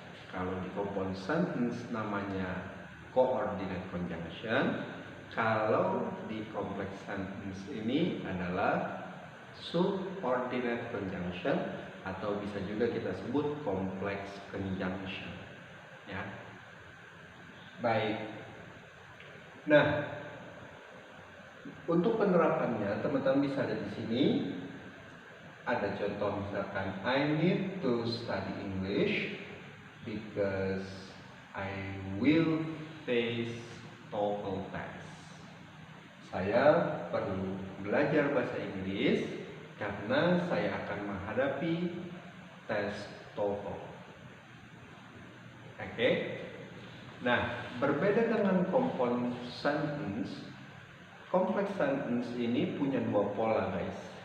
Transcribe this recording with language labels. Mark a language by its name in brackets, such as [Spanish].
[Indonesian] Kalau di compound sentence namanya coordinate conjunction, kalau di complex sentence ini adalah subordinate conjunction atau bisa juga kita sebut complex conjunction ya. Baik. Nah, untuk penerapannya teman-teman bisa lihat di sini. Ada contoh misalkan [English] I need to study English because I will face TOEFL test. [Indonesian] Saya perlu belajar bahasa Inggris karena saya akan menghadapi tes TOEFL. Oke? Nah, berbeda dengan compound sentence, complex sentence ini punya dua pola, guys.